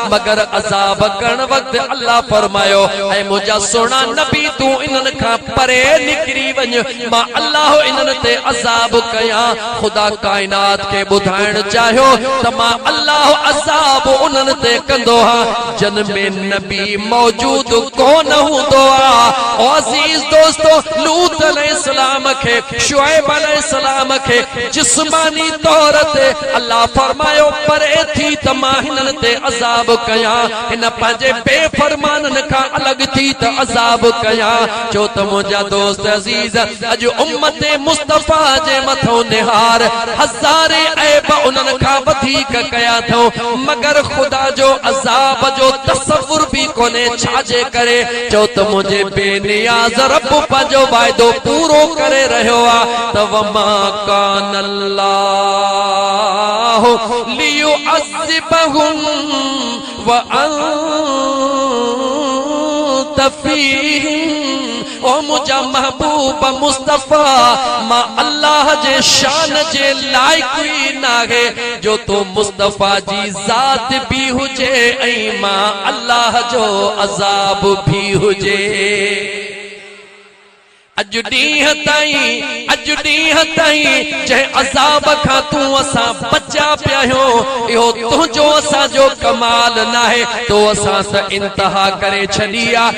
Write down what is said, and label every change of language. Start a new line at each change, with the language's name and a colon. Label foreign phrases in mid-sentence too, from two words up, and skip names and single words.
Sindhi: मगर अज़ाब करण वक्त अल्लाह फरमायो ऐ मुंहिंजा सुहिणा नबी तू इन्हनि खां परे निकिरी वञ मां अल्लाह इन्हनि ते अज़ाब कयां ख़ुदा काइनात खे ॿुधाइण चाहियो त मां अल्लाह अज़ाब उन्हनि ते कंदो हा जन में नबी मौजूद कोन हूंदो आ अज़ीज दोस्तो लूत अलैहिस्सलाम के शुएब अलैहिस्सलाम के जिस्मानी तौर ते अल्लाह फरमायो परे थी त मां हिननि ते अज़ाब कयां हिन पंहिंजे बेफरमाननि खां अलॻि थी त अज़ाब कयां छो त मुंहिंजा दोस्त अज़ीज अॼु उम्मत मुस्तफ़ा जे मथो निहार हज़ारे ऐब उन्हनि खां वधीक कया अथऊं मगर ख़ुदा जो अज़ाब अज़ाब जो तसव्वुर भी कोने छाजे करे चो त मुझे बेनियाज़ रब पंहिंजो वाइदो पूरो करे रहियो आ त
Arabic: وما كان الله ليعذبهم وأنت فيهم.
Sindhi: ओ मुझा महबूब मुस्तफा मां अल्लाह जे शान जे लायक ही नाहे जो तो मुस्तफा जी जात भी हुजे ऐं मां अल्लाह जो अज़ाब भी हुजे। अज ॾींहं ताईं जंहिं अज़ाब खां तूं असां बचा पिया आहियूं इहो तुंहिंजो असांजो कमाल नाहे तो असां त इंतहा करे छॾी आहे।